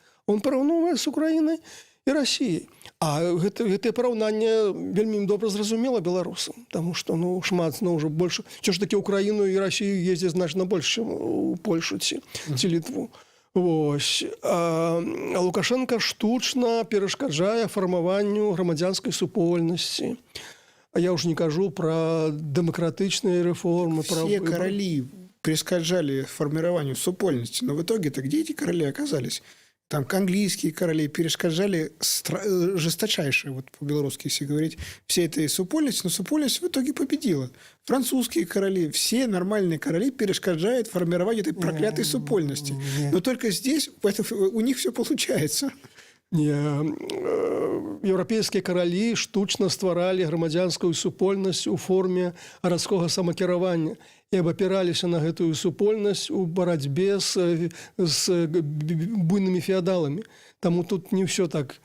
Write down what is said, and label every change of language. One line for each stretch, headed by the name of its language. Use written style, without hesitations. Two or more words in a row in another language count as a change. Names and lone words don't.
Belarusian: Он параўноўвае з Украінай і Расіяй. А гэтае параўнанне вельмі добра зразумела беларусам, таму што шмат ўжо больш, ці ж такі Украіну і Расію ездзяць значна больш, чым у Польшу ці Літву. Вось. А Лукашенко штучна перашкаджае фармаванню грамадзянскай супольнасці. А я ўжо не кажу пра дэмакратычныя рэформы.
Russian: Все короли перешкоджали формированию супольности, но в итоге-то где эти короли оказались? Там английские короли перешкоджали жесточайше, по-белорусски если говорить, всей этой супольности, но супольность в итоге победила. Французские короли, все нормальные короли перешкоджают формированию этой проклятой супольности. Но только здесь у них все получается.
Belarusian: Еўрапейскія каралі штучна стваралі грамадзянскую супольнасць у форме гарадскога самакіравання і абапіраліся на гэтую супольнасць у барацьбе з буйнымі феадаламі. Таму тут не ўсё так.